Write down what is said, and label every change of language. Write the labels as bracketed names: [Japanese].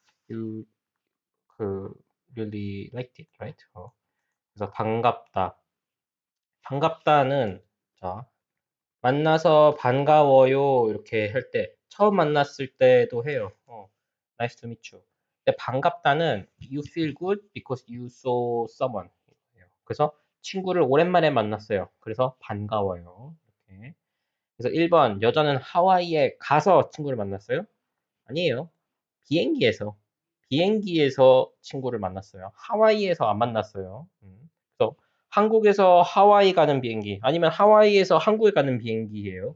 [English] You 그 really liked it, right? [Korean] 그래서 반갑다. 반갑다는 자, 만나서 반가워요 이렇게 할 때 처음 만났을 때도 해요. [English] nice to meet you. [Korean] 근데 반갑다는 [English] you feel good because you saw someone. [Korean] 그래서 친구를 오랜만에 만났어요. 그래서 반가워요. 이렇게. 그래서 1번 여자는 하와이에 가서 친구를 만났어요? 아니에요. 비행기에서. 비행기에서 친구를 만났어요. 하와이에서 안 만났어요. 그래서 한국에서 하와이 가는 비행기, 아니면 하와이에서 한국에 가는 비행기예요.